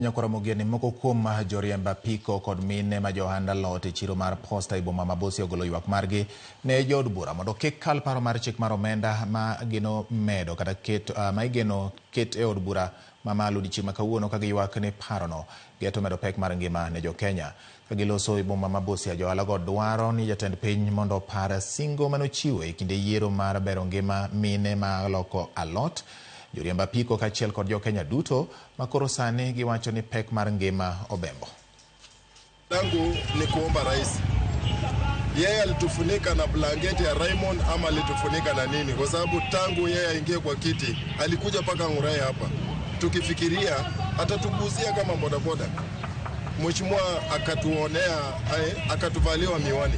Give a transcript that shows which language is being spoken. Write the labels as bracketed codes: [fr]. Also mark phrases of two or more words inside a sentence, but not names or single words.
[luo] Nyakora ni moko kuom joriemba apiko kod mine ma johanda lot e chiro mar Posta e boma ma Busia ogolo ywak margi ne jood bura mondo kik kal paro mar chik mar omenda ma geno medo kata ma igeno ket e od bura ma malo dichieng' ma kawuono ka giywak ni parono geto medo pek mar ngima ne jo Kenya. Ka giloso e boma ma Busia, johala go dwaro ni jatend piny mondo par singo manochiwo e kinde yiero mar bero ngima mine ma loko alot, joriemba apiko kaachiel kod jo Kenya duto makoro sani giwacho ni pek mar ngima obembo. [sw] Tangu ni kuomba rais, yeye alitufunika na blanketi ya Raymond ama alitufunika na nini? Kwa sababu tangu yeye aingie kwa kiti alikuja paka Ngurai hapa, tukifikiria atatuguzia kama bodaboda. Mheshimiwa akatuonea, akatuvaliwa miwani.